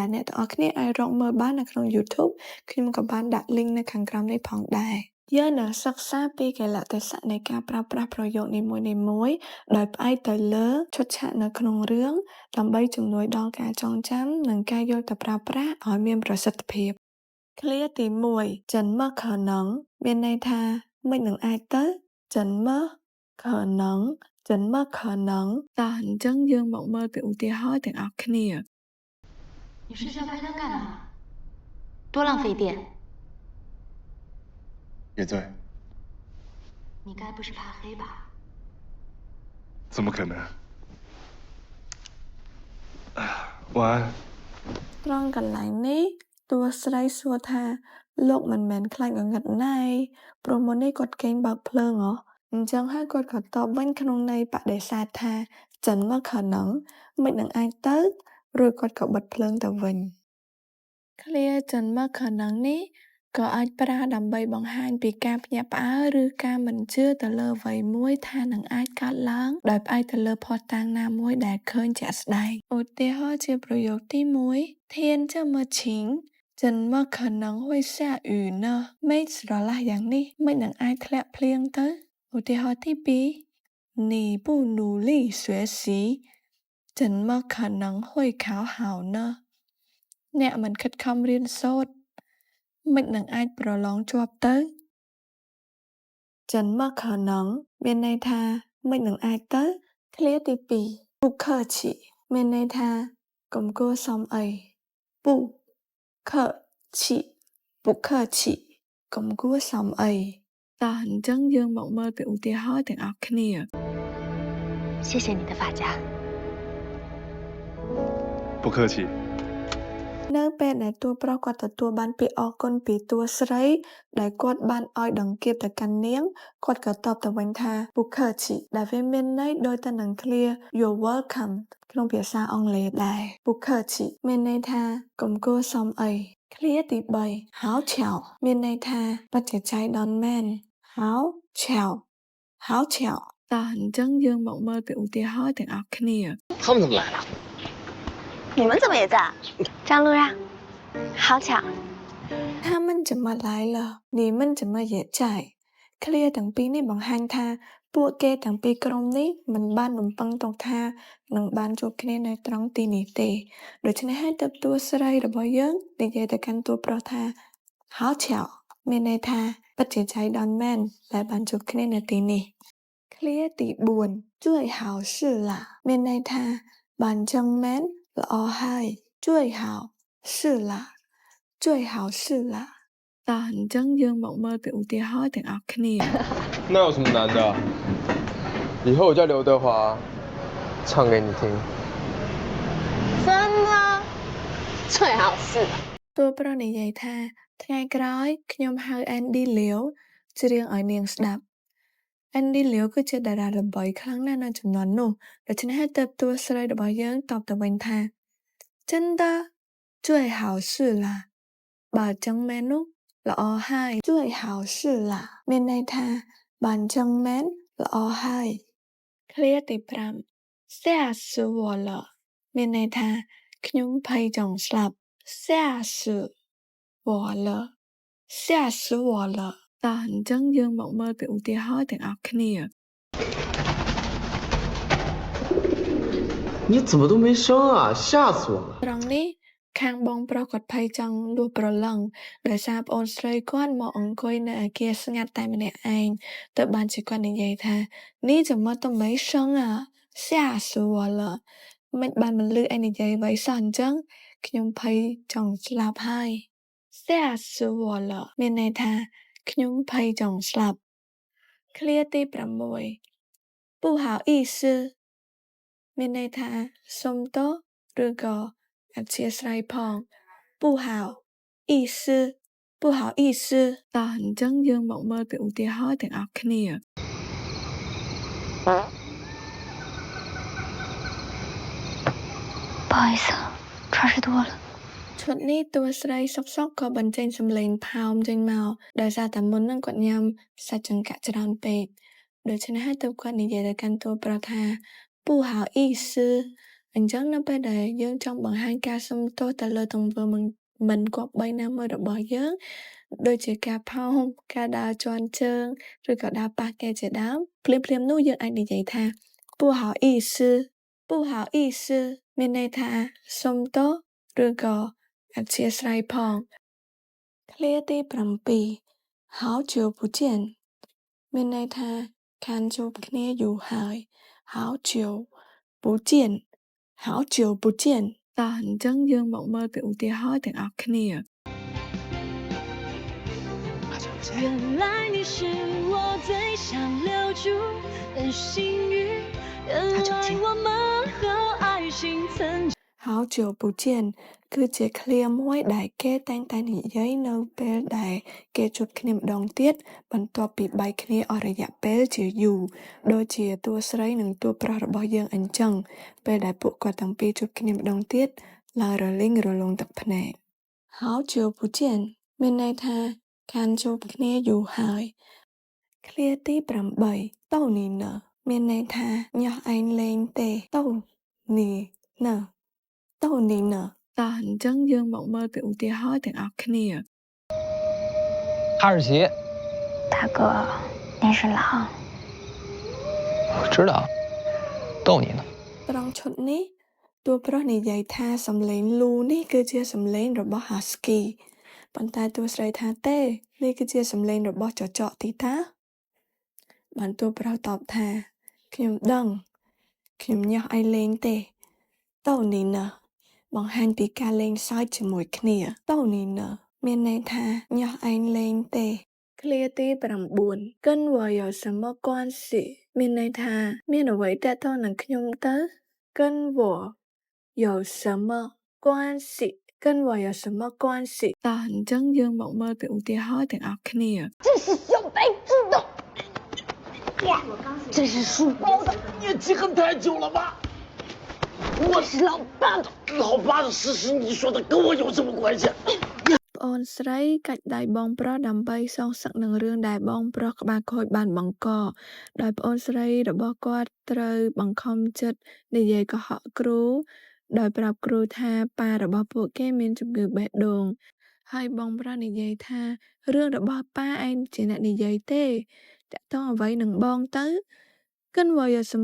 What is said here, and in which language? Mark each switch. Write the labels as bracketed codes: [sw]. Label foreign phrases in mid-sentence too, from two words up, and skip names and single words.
[km] អ្នកទាំងអស់គ្នាអាចរកមើលបាននៅក្នុង YouTube ខ្ញុំក៏បានដាក់ link នៅខាងក្រោមនេះផងដែរយើងនឹងសិក្សាពីកលៈទេសៈនៃការប្រើប្រាស់ប្រយោគនីមួយៗដោយផ្អែកទៅលើឈុតឆាកនៅក្នុងរឿងដើម្បីជំនួយដល់ការចងចាំនិងការយកទៅប្រើប្រាស់ឲ្យមានប្រសិទ្ធភាពឃ្លាទី1 [zh] 怎么可能 [km] មានន័យថាមិននឹងអាចទៅ [zh] 怎么可能怎么可能 [km] តើអញ្ចឹងយើងមកមើលពីឧទាហរណ៍ទាំងអស់គ្នា [zh] 你睡觉开灯干嘛？多浪费电！也对。你该不是怕黑吧？怎么可能？晚安。 [km] ត្រង់កន្លែងនេះតួស្រីសួរថាលោកមិនមែនខ្លាចងងឹតណាយព្រោះមុននេះគាត់គេងបើកភ្លើងហ៎អញ្ចឹងហើយគាត់ក៏តបវិញក្នុងន័យបដិសេធថា [zh] 怎么可能 [km] មិននឹងអាចទៅរួចគាត់ក៏បិទភ្លើងទៅ វិញឃ្លា [zh] 怎么可能 [km] នេះក៏អាចប្រើដើម្បីបង្ហាញពីការភ្ញាក់ផ្អើលឬការមិនជឿទៅលើអ្វីមួយថានឹងអាចកើតឡើងដោយផ្អែកទៅលើភស្តុតាងណាមួយដែល ឃើញជាក់ស្ដែងឧទាហរណ៍ជាប្រយោគទី1 [zh] 天这么晴怎么可能会下雨呢 [km] មេឃស្រឡះយ៉ាង នេះមិននឹងអាចធ្លាក់ភ្លៀងទៅឧទាហរណ៍ទី 2 [zh] 你不努力学习怎么可能会考好呢 [km] អ្នកមិនខិតខំរៀនសូត្រមិននឹងអាចប្រឡងជាប់ទៅ [zh] 怎么可能 [km] មានន័យថាមិននឹងអាចទៅឃ្លាទី2 [zh] 不客气 [km] មានន័យថាកុំគួរសមអី [zh] 不客气不客气 [km] កុំគួរសមអីតើអញ្ចឹងយើងមកមើលពីឧទាហរណ៍ទាំងអស់គ្នា [zh] 谢谢你的发夹。不客气。 [km] នៅពេលដែលតួប្រុសគាត់ទទួលបានពាក្យអរគុណពីតួស្រីដែលគាត់បានឲ្យដង្កៀបទៅកាន់នាងគាត់ក៏តបទៅវិញថា [zh] 不客气 [km] ដែលវាមានន័យដូចទៅនឹងឃ្លា [en] You're welcome [km] ក្នុងភាសាអង់គ្លេសដែរ [zh] 不客气 [km] មានន័យថាកុំគួរសមអីឃ្លាទី3 [zh] 好巧 [km] មានន័យថាបច្ចេកចៃដន្យមែន [zh] 好巧好巧 [km] តើអញ្ចឹងយើងមកមើលពីឧទាហរណ៍ទាំងអស់គ្នា [zh] 他们怎么来了？你们怎么也在？张路让，好巧。他们怎么来了你们怎么也在 [km] ឃ្លាទាំងពីរនេះបង្ហាញថាពួកគេទាំងពីរក្រុមនេះមិនបាន រំពឹងទុកថានឹងបានជួបគ្នានៅត្រង់ទីនេះទេដូច្នេះហើយទើបតួស្រីរបស់យើងនិយាយទៅកាន់តួប្រុសថា [zh] 好巧 [km] មានន័យថាពិតជាចៃដន្យមែនដែលបានជួបគ្នានៅទីនេះឃ្លាទី4 [zh] 最好是啦 [km] មានន័យថាបានចឹងមែនល្អហើយ [zh] 最好是啦最好是啦 [km] តើអញ្ចឹងយើងមកមើលពីឧទាហរណ៍ទាំងអស់គ្នា [zh] 那有什么难的？以后我叫刘德华，唱给你听。真的？最好是。 [km] តួប្រុសនិយាយថាថ្ងៃក្រោយខ្ញុំហៅ Andy Liu ច្រៀងឲ្យនាងស្ដាប់ Andy Liu គឺជាតារាល្បីខ្លាំងណាស់នៅ ជំនាន់នោះដូច្នេះហើយទើបតួស្រីរបស់យើងតបទៅវិញថា [zh] 真的最好是啦 [km] បើចឹងមែននោះល្អហើយ [zh] 最好是啦 [km] មានន័យថាបានចឹងមែនល្អហើយឃ្លាទី 5 [zh] 吓死我了 [km] មានន័យថាខ្ញុំភ័យចង់ស្លាប់ [zh] 吓死我了吓死我了 [km] តើអញ្ចឹងយើងមកមើលពីឧទាហរណ៍ទាំងអស់គ្នា [zh] 你怎么都没声啊？吓死我了！ [km] ត្រង់នេះខាងបងប្រុសគាត់ភ័យចង់លួសប្រឡឹងដោយសារប្អូនស្រីគាត់មកអង្គុយនៅអគារស្ងាត់តែម្នាក់ឯ ងទើបបានជាគាត់និយាយថានេះ [zh] 怎么都没声啊吓死我了 [km] មិនបានមិនលឺឯងនិយាយអ្វីសោះអញ្ចឹងខ្ញុំភ័យចង់ស្លាប់ហើយ [zh] 吓死我了 [km] មានន័យថាខ្ញុំភ័យចង់ស្លាប់ឃ្លាទី6 [zh] 不好意思 [km] មានន័យថាសុំទោសឬក៏អធ្យាស្រ័យផង [zh] 不好意思不好意思 [km] តោះអញ្ចឹងយើងមកមើលពីឧទាហរណ៍ទាំងអស់គ្នា [zh] 不好意思，穿事多了。 [km] ឈុតនេះតួស្រីសុកសុកក៏បញ្ចេញសំឡេងផោមចេញមកដោយសារតែមុនហ្នឹងគាត់ញ៉ាំសាច់ចង្កាក់ច្រើនពេកដូច្នេះហើយទើបគាត់និយាយទៅកាន់តួប្រុ សថា [zh] 不好意思 [km] អញ្ចឹងនៅពេលដែលយើងចង់បង្ហាញការសុំទោសទៅលើទង្វើមិនគប្បីណាមួយ របស់យើងដូចជាការផោមការដើរជន់ជើងឬក៏ដើរប៉ះគេជាដើមភ្លាមៗនោះយើងអាចនិយាយថា [zh] 不好意思不好意思 [km] មានន័យថាសុំទោសឬក៏អធ្យាស្រ័យផងឃ្លាទី 7 [zh] 好久不见 [km] មានន័យថាខានជួបគ្នាយូរហើយ [zh] 好久不见好久不见 [km] តោះអញ្ចឹងយើងមកមើលពីឧទាហរណ៍ទាំងអស់គ្នា [zh] 原来你是我最想留住的幸运，原来我们和爱情曾好久不见 [km] គឺជាឃ្លាមួយដែលគេតែងតែនិយាយនៅពេលដែលគេជួបគ្នាម្ដងទៀតបន្ទាប់ពីបែកគ្នា អស់រយៈពេលជាយូរដូចជាតួស្រីនិងតួប្រុសរបស់យើងអញ្ចឹងពេលដែលពួកគាត់ទាំងពីរជួបគ្នាម្ដងទៀតឡើងរលីងរលងទឹកភ្នែក [zh] 好久不见 [km] មានន័យថាខានជួបគ្នាយូរហើយឃ្លាទី8 [zh] 逗你呢 [km] មានន័យថាញាស់ឯងលេងទេ [zh] 逗你呢逗你呢 [km] តោះអញ្ចឹងយើងមកមើលពីឧទាហរណ៍ទាំងអស់គ្នា [zh] 哈士奇，大哥，那是狼。我知道，逗你呢。 [km] ត្រង់ឈុតនេះតួប្រុសនិយាយថាសំឡេងលូនេះគឺជាសំឡេងរបស់ Husky ប៉ុន្តែតួស្រីថាទេនេះគឺជាសំឡេង របស់ចចកទីតាបានតួប្រុសតបថាខ្ញុំដឹងខ្ញុំញាស់ឯងលេងទេ [zh] 逗你 [km] ណបង្ហាញពីការលេងសើចជាមួយគ្នា [zh] 逗你呢 [km] មានន័យថាញាស់ឯងលេងទេឃ្លាទី9 [zh] 跟我有什么关系 [km] មានន័យថាមានអ្វីទាក់ទងនឹងខ្ញុំទៅ [zh] 跟我有什么关系跟我有什么关系 [km] តោះអញ្ចឹងយើងមកមើលពីឧទាហរណ៍ទាំងអស់គ្នា [zh] 这是小白知道，这是书包的，你记恨太久了吧？我是老爸的。老爸的事实，你说的跟我有什么关系？ [km] ប្អូនស្រីកាច់ដៃបងប្រុសដើម្បីសងសឹកនឹងរឿងដែលបងប្រុសក្បាលខូចបានបង្កដោយប្អូនស្រីរបស់គាត់ត្រូវបង្ខំចិត្តនិយាយកុហកគ្រូដោយប្រាប់គ្រូថាប៉ារបស់ពួកគេមានជំ ងឺបេះដូងហើយបងប្រុសនិយាយថារឿងរបស់ប៉ាឯងជាអ្នកនិយាយទេតាក់ទងអ្វីនឹងបងទៅ [zh] 跟我有什